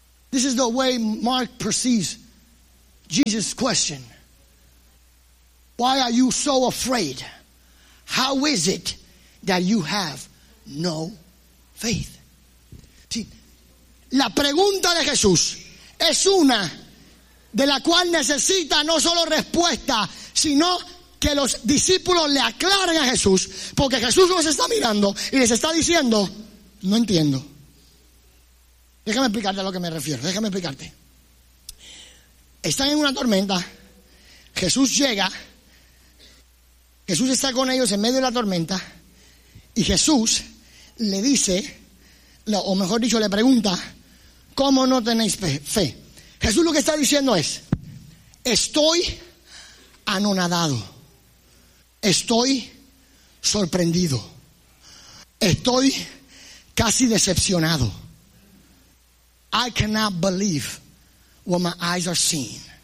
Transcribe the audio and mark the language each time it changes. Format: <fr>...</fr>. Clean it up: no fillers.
<en>This is the way Mark perceives Jesus' question. Why are you so afraid? How is it that you have no faith?</en> <es>See, la pregunta de Jesús es una de la cual necesita no solo respuesta, sino que los discípulos le aclaren a Jesús, porque Jesús los está mirando y les está diciendo, no entiendo. Déjame explicarte a lo que me refiero, déjame explicarte. Están en una tormenta, Jesús llega, Jesús está con ellos en medio de la tormenta, y Jesús le dice, o mejor dicho, le pregunta, ¿cómo no tenéis fe? Jesús lo que está diciendo es, estoy anonadado, estoy sorprendido, estoy casi decepcionado.</es> <en>I cannot believe what my eyes are seeing.</en>